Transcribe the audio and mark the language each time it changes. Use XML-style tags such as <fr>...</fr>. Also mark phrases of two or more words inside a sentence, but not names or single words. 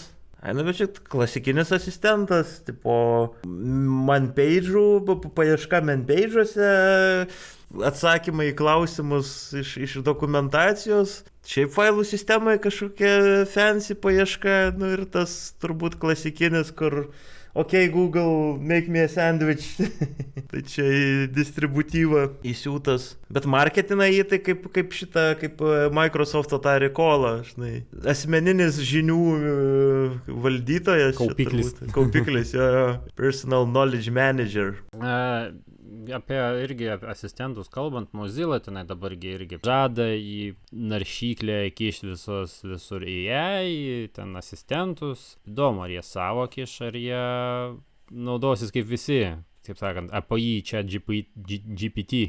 <lt>Nu, bet čia klasikinis asistentas, tipo manpage'ų, paieška manpage'uose, atsakymai į klausimus iš dokumentacijos, šiaip failų sistemoje kažkokia fancy paieška, nu ir tas turbūt klasikinis, kur Google,</lt> <en>make me a sandwich,</en> <lt>tai čia į distributyvą įsiūtas, bet marketina jį tai kaip Microsoft tą recallą, žinai, asmeninis žinių valdytojas, kaupiklis, jo,</lt> <en>personal knowledge manager.</en> <lt>Apie asistentus kalbant, Mozilla tenai dabar irgi žada į naršyklę įkišti visur AI, ten asistentus. Įdomu, ar jie savo kiš, ar jie naudosis kaip visi, taip sakant, API čia GPT.</lt>